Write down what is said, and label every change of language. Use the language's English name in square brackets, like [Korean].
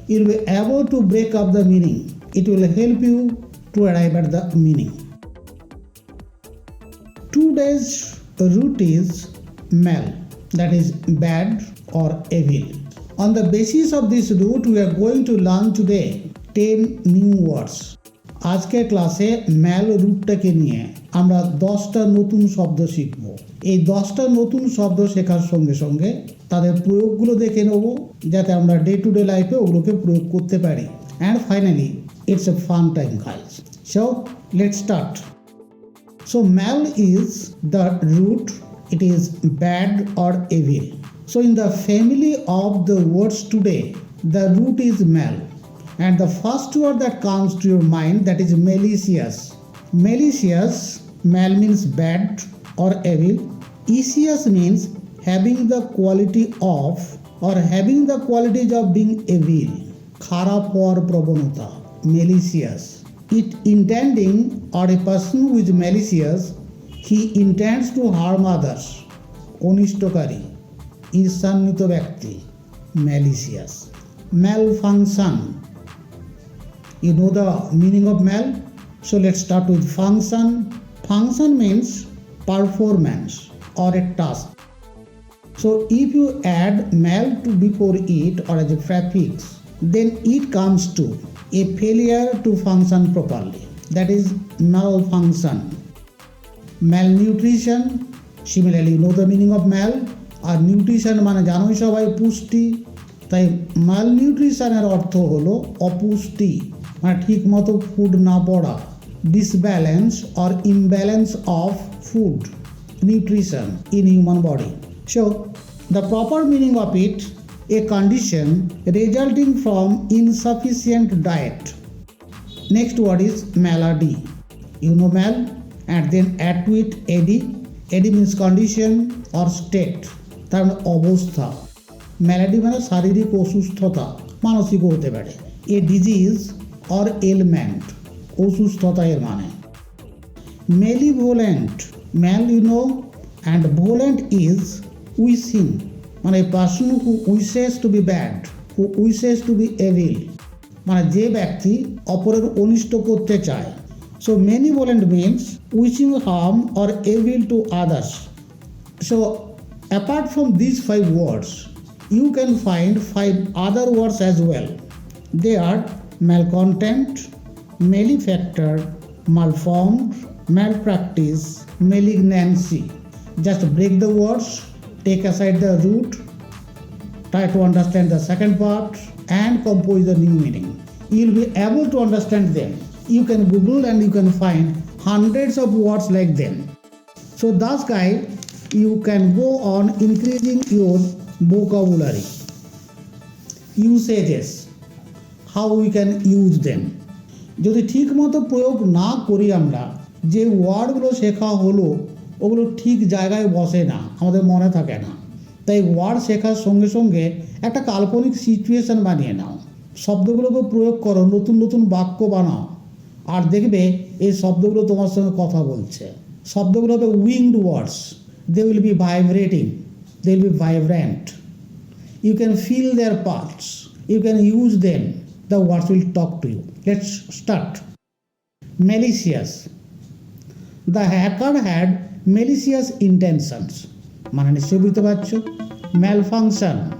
[English] You will be able to break up the meaning. It will help you to arrive at the meaning. Today's root is mal, that is bad or evil. On the basis of this root, we are going to learn today 10 new words. [Bangla] আজকের ক্লাসে ম্যাল রুটটাকে নিয়ে আমরা 10টা নতুন শব্দ শিখব। এই 10টা নতুন শব্দ শেখার সঙ্গে সঙ্গে তাদের প্রয়োগগুলো দেখে নেব যাতে আমরা ডে টু ডে লাইফে ওগুলোকে প্রয়োগ করতে পারি। [English] And finally it's a fun time guys. So let's start. So mal is the root. It is bad or evil. So in the family of the words today, the root is mal. And the first word that comes to your mind, that is malicious. Malicious, mal means bad or evil. Icious means having the quality of or having the qualities of being evil. [Bangla] খারাপ হওয়ার প্রবণতা, malicious. [English] It intending or a person who is malicious, he intends to harm others. [Bangla] অনিষ্টকারী, ঈর্ষান্বিত ব্যক্তি, malicious. [English] Malfunction. You know the meaning of mal? So let's start with function. Function means performance or a task. So if you add mal to before it or as a prefix, then it comes to a failure to function properly. That is malfunction. Malnutrition. Similarly, you know the meaning of mal. [Bangla] আর nutrition মানে জানোই সবাই পুষ্টি, তাই মালনিউট্রিশনের অর্থ হলো অপুষ্টি, মানে ঠিক মতো ফুড না পড়া, disbalance or imbalance of food nutrition in human body. [English] So the proper meaning of it, a condition resulting from insufficient diet. Next word is malady. You know mal, and then add to it ady. Ady means condition or state. [Bangla] তার মানে অবস্থা। ম্যালাডি মানে শারীরিক অসুস্থতা, মানসিকও হতে পারে। [English] A disease or ailment, অসুস্থতা এর মানে। Malevolent, mal you know, and volent is wishing, মানে person who wishes to be bad, who wishes to be evil, মানে যে ব্যক্তি অপরের অনিষ্ট করতে চায়। So malevolent means wishing harm or evil to others. So apart from these 5 words, you can find 5 other words as well. They are malcontent, malefactor, malformed, malpractice, malignancy. Just break the words, take aside the root, try to understand the second part and compose the new meaning. You will be able to understand them. You can Google and you can find hundreds of words like them. So thus guys, you can go on increasing your vocabulary. Usages, how we can use them. [Bangla] যদি ঠিক মতো প্রয়োগ না করি আমরা, যে ওয়ার্ডগুলো শেখা হলো ওগুলো ঠিক জায়গায় বসে না, আমাদের মনে থাকে না। তাই ওয়ার্ড শেখার সঙ্গে সঙ্গে একটা কাল্পনিক সিচুয়েশন বানিয়ে নাও, শব্দগুলোকে প্রয়োগ করো, নতুন নতুন বাক্য বানাও, আর দেখবে এই শব্দগুলো তোমার সঙ্গে কথা বলছে। শব্দগুলো হবে winked words. [English] They will be vibrating, they will be vibrant. You can feel their parts, you can use them, the words will talk to you. Let's start. Malicious. The hacker had malicious intentions. মানে নিশ্চয়ই বুঝতে পারছো। Malfunction.